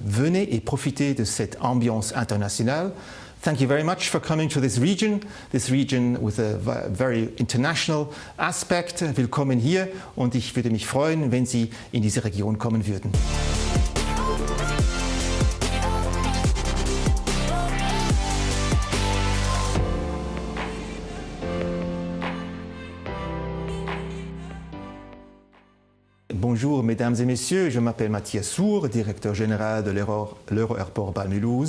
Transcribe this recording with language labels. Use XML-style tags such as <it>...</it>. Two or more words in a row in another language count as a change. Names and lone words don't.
<fr>venez et profitez de cette ambiance internationale.</fr> <en>Thank you very much for coming to this region with a very international aspect.</en> <de>Willkommen hier und ich würde mich freuen, wenn Sie in diese Region kommen würden.</de> <fr>Bonjour mesdames et messieurs, je m'appelle Mathias Sour, directeur général de l'Euro-Airport Bâle-Mulhouse.</fr>